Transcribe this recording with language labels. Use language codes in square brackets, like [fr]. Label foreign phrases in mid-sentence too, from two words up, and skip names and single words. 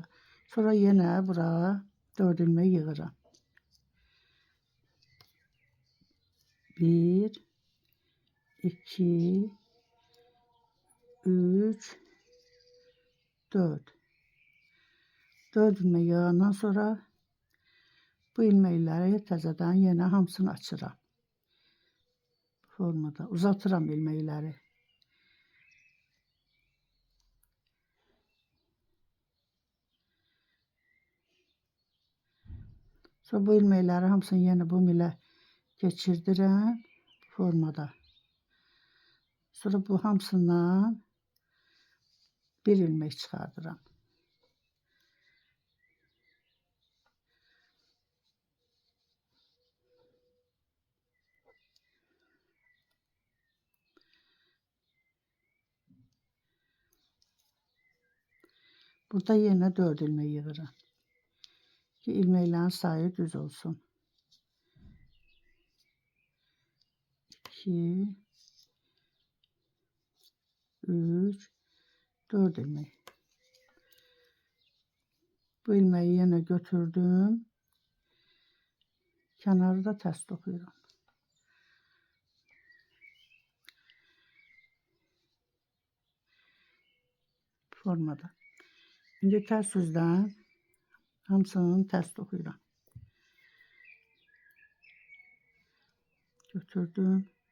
[az] Sonra yine buraya 4 ilmek yığıram. 1, 2, 3, 4. 4 ilmek yığandan sonra bu ilmekleri təzədən yine hamısını açıram. Bu formada uzatıram ilmekleri. Sonra bu ilmekleri hamısını yine bu milə geçirdirəm bu formada. Sonra bu hamısından bir ilmek çıkardıram. Burada yine 4 ilmek yığıram. Ki ilmeklerin sayı düz olsun. 2, 3, 4 ilmek. Bu ilmeği yine götürdüm. [tr] Kenarı da ters dokuyorum. Formada. [az] İndi tərs üzdən hamısını tərs toxuyuram. Götürdüm.